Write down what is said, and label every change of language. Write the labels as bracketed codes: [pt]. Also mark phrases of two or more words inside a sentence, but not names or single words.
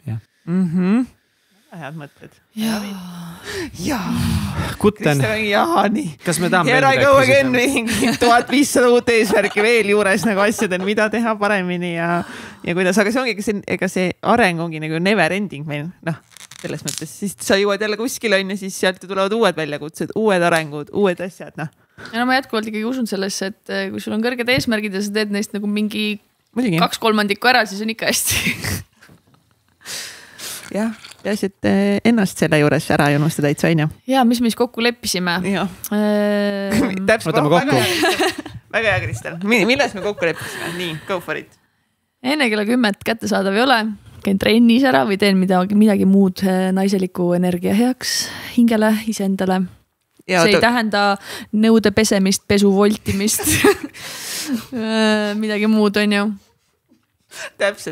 [et] Head mõtted. Jaa. Kutten. Jaa, nii. Kas me tahame [en] Here I go again, [et] 1500 uut eesmärki veel juures nagu asjadel, mida teha paremini ja kuidas, aga see ongi, ega see areng ongi nagu [en] never ending [et] meil, selles mõttes, siis sa jõuad jälle kuskil on ja siis sealt tulevad uued väljakutsed, uued arengud, uued asjad, Ja ma jätkuvalt ikkagi usun sellesse, et kui sul on kõrged eesmärgid ja sa teed neist nagu mingi 2/3 ära, siis on ikka hästi. Jah, et ennast selle juures ära ei unusta täitsa, on ju? Ja, mis kokku leppisime? Võtame kokku. Väga hea, Kristel. Milles me kokku leppisime? Nii, [en] go for it. [et] Enne kella 10 kättesaadav ei ole. Käin trennis ära või teen midagi muud naiseliku energia heaks hingele, iseendale. See ei tähenda nõude pesemist, pesu voltimist. Midagi muud on ju. Täpselt.